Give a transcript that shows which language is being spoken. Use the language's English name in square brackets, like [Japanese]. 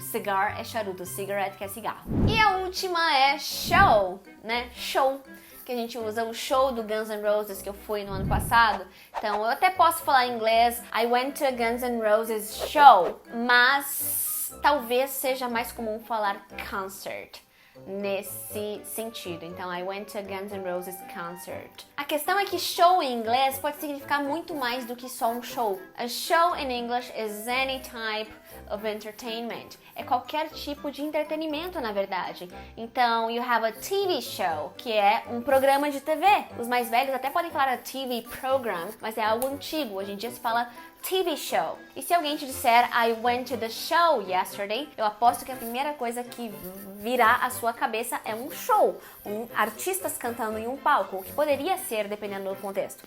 [Portuguese] Cigar é charuto, cigarette que é cigarro. E a última é show, né? Show, que a gente usa o show do Guns N' Roses que eu fui no ano passado. Então, eu até posso falar em inglês, [English] I went to a Guns N' Roses show, [Portuguese] mas talvez seja mais comum falar concert nesse sentido. Então, [English] I went to a Guns N' Roses concert. [Portuguese] A questão é que show em inglês pode significar muito mais do que só um show. [English] A show in English is any type of entertainment. [Portuguese] É qualquer tipo de entretenimento, na verdade. Então, [English] you have a TV show, [Portuguese] que é um programa de TV. Os mais velhos até podem falar a TV program, mas é algo antigo. Hoje em dia se fala TV show. E se alguém te disser [English] I went to the show yesterday, [Portuguese] eu aposto que a primeira coisa que virá à sua cabeça é um show, artistas cantando em um palco, o que poderia ser dependendo do contexto.